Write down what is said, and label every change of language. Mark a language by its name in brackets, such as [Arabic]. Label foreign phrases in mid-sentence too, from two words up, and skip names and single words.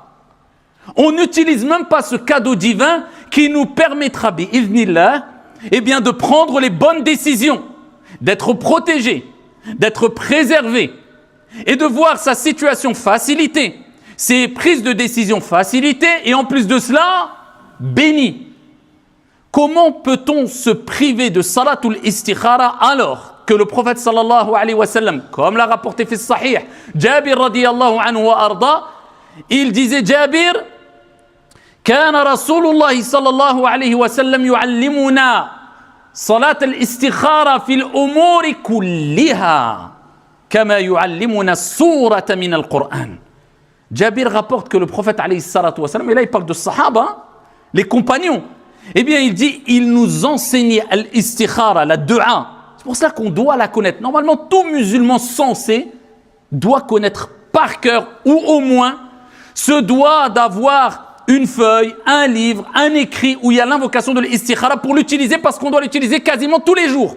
[French] On n'utilise même pas ce cadeau divin qui nous permettra, bi'idhnillah, de prendre les bonnes décisions, d'être protégé, d'être préservé et de voir sa situation facilitée, ses prises de décision facilitées et en plus de cela, béni. Comment peut-on se priver de [Arabic] صلاة الاستخارة [French] alors que le prophète [Arabic] صلى الله عليه وسلم, [French] comme l'a rapporté [Arabic] في صحيح, [French] Jabir [Arabic] رضي الله عنه وأرضاه, [French] il disait Jabir, [Arabic] كان رسول الله صلى الله عليه وسلم يعلمنا صلاة الاستخارة في الأمور كلها كما يعلمنا السورة من القرآن. [French] Jabir rapporte que le prophète [Arabic] عليه الصلاة والسلام, [French] et là il parle de sahaba, les compagnons, il dit, il nous enseignait al-istikhara, la dua. C'est pour ça qu'on doit la connaître. Normalement, tout musulman sensé doit connaître par cœur, ou au moins se doit d'avoir une feuille, un livre, un écrit où il y a l'invocation de l'istikhara pour l'utiliser parce qu'on doit l'utiliser quasiment tous les jours.